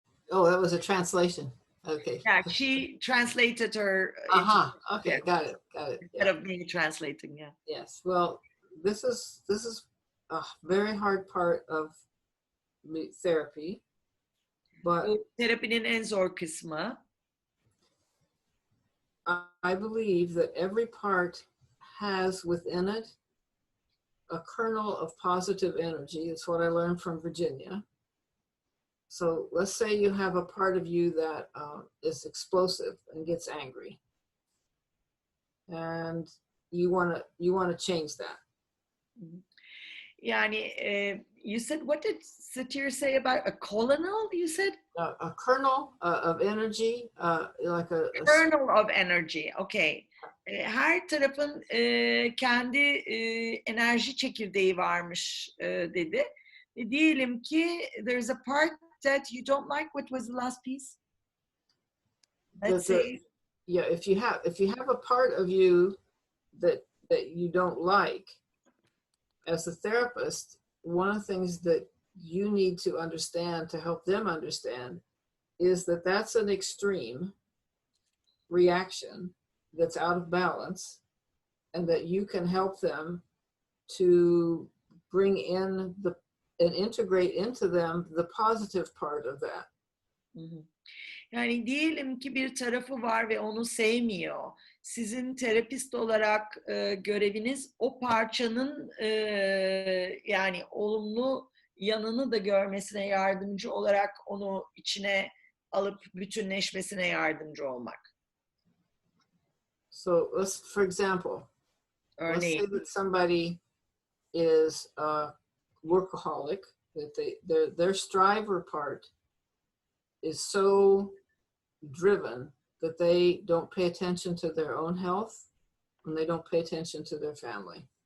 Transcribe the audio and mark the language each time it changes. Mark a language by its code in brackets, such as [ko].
[en] Oh, that was a translation. Okay. Yeah, she translated her. Okay, got it. Instead of me translating, yeah. Yes. Well, this is a very hard part of therapy, But [tr] Bu terapinin en zor kısmı. [en] I believe that every part has within it a kernel of positive energy. It's what I learned from Virginia. So let's say you have a part of you that is explosive and gets angry, and you want to change that. Yani you said, what did Satir say about a colonel, you said? A kernel of energy, like a Kernel of energy, okay. [tr] Her tarafın kendi enerji çekirdeği varmış dedi. Diyelim ki [en] there's a part that you don't like. What was the last piece? Let's say. Yeah, if you have a part of you that you don't like, as a therapist, one of the things that you need to understand to help them understand is that that's an extreme reaction that's out of balance, and that you can help them to bring in and integrate into them the positive part of that. [tr] Yani diyelim ki bir tarafı var ve onu sevmiyor. Sizin terapist olarak göreviniz o parçanın yani olumlu yanını da görmesine yardımcı olarak onu içine alıp bütünleşmesine yardımcı olmak. [en] So for example, let's say that somebody is a workaholic, that their striver part is so driven that they don't pay attention to their own health and they don't pay attention to their family.